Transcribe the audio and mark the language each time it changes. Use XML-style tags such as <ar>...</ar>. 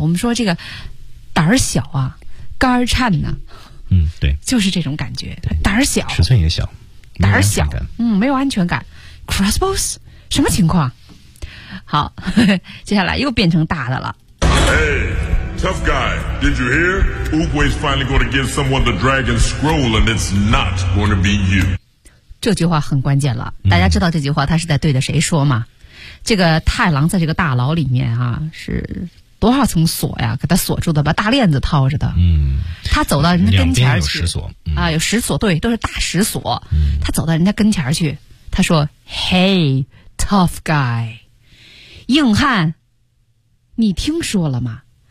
<zh>我们说这个胆儿小啊，肝儿颤呐、啊。嗯，对，就是这种感觉，胆儿小，尺寸也小，胆儿小，嗯，没有安全感。Crossbows 什么情况？好呵呵，接下来又变成大的了。</zh> <en>Hey, tough guy, did you hear? Oogway's finally going to give someone the dragon scroll, and it's not going to be you.</en> <zh>这句话很关键了，大家知道这句话他是在对着谁说吗、嗯、这个太郎在这个大牢里面啊，是多少层锁呀，给他锁住的，把大链子套着的。嗯，他走到人家跟前去，两边有石锁、嗯、啊，有石锁，对，都是大石锁、嗯、他走到人家跟前去，他说</zh> <en>Hey, tough guy,</en> <zh>硬汉，你听说了吗？</zh>